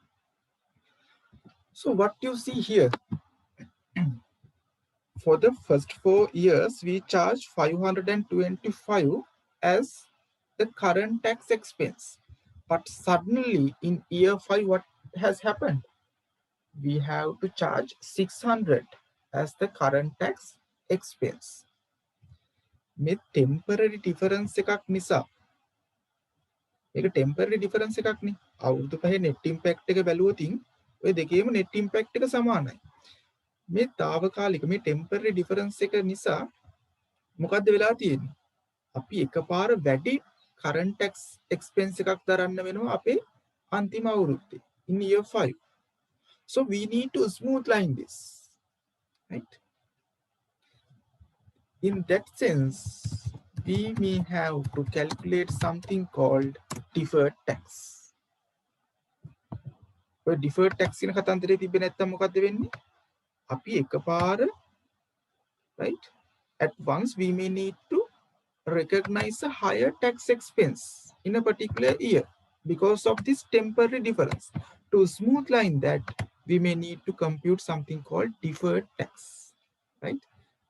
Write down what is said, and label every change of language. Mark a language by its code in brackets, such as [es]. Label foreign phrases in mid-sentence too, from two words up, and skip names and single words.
[en] So what you see here, for the first 4 years, we charge 525 as the current tax expense. But suddenly in year 5, what has happened? We have to charge 600 as the current tax expense. [si] මේ [en] temporary difference [si] එකක් නිසා මේක [en] temporary difference [si] එකක් නේ. අවුරුදු පහේ [en] net impact [si] එක බැලුවොතින් ඔය දෙකේම [en] net impact [si] එක සමානයි. මේ తాවකාලික මේ [en] temporary difference [si] එක නිසා මොකද්ද වෙලා තියෙන්නේ? අපි එකපාර වැඩි [en] current tax expense [si] එකක් දරන්න වෙනවා අපේ අන්තිම අවුරුද්දේ [en] in year 5. So we need to smooth line this, right? In that sense, we may have to calculate something called deferred tax. [si] ඔය [en] deferred tax [si] කියන කතන්දරේ තිබ්බේ නැත්තම් මොකද්ද වෙන්නේ? අපි එකපාර, right? [en] At once we may need to recognize a higher tax expense in a particular year because of this temporary difference. To smooth line that, we may need to compute something called deferred tax, right?